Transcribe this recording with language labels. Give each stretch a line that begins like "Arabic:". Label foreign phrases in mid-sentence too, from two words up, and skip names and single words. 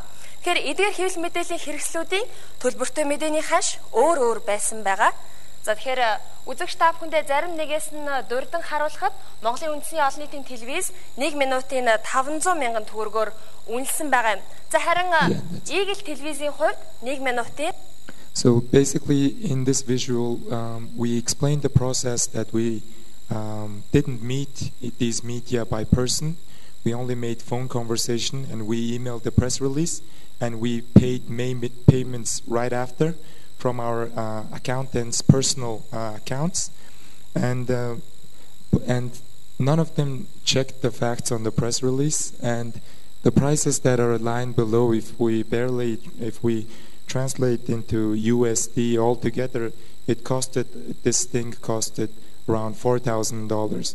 Mongolian: Тэгэхээр эдгээр хэвлэл мэдээллийн хэрэгслүүдийн төлбөртэй мэдээний ханш өөр байсан байгаа. За тэгэхээр үзэгч та бүхэндээ зарим нэгээс нь дурдан харуулхад Монголын үндэсний олон нийтийн телевиз 1 минутын 500 мянган төгрөгөөр үнэлсэн байгаа юм. За харин Eagle телевизийн хувьд 1 минутын
English: So basically, in this visual, we explained the process that we didn't meet these media by person. We only made phone conversation, and we emailed the press release, and we paid payments right after from our accountants' personal accounts, and none of them checked the facts on the press release, and the prices that are aligned below, if we translate into USD altogether, this thing costed around $4,000.